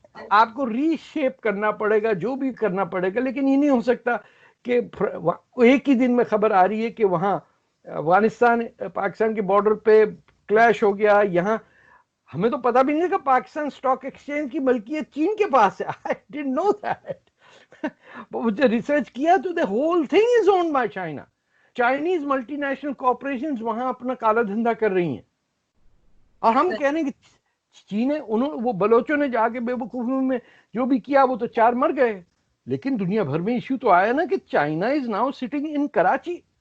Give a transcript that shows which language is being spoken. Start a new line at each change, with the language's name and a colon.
Urdu: آپ کو ری شیپ کرنا پڑے گا, جو بھی کرنا پڑے گا, لیکن یہ نہیں ہو سکتا کہ ایک ہی دن میں خبر آ رہی ہے کہ وہاں افغانستان پاکستان کے بارڈر پہ کلیش ہو گیا. یہاں ہمیں تو پتہ بھی نہیں کہ پاکستان اسٹاک ایکسچینج کی ملکیت چین کے پاس ہے.
English: I didn't know that.
Urdu: مجھے ریسرچ کیا تو
English: the whole thing is owned by China.
Urdu: Chinese multi national corporations وہاں اپنا کالا دھندا کر رہی ہیں, اور ہم کہہ رہے ہیں کہ چین ہے. وہ بلوچوں نے جا کے بے وقوفی میں جو بھی کیا وہ تو 4 مر گئے, لیکن دنیا بھر میں ایشو تو آیا نا کہ
English: China is now sitting in Karachi.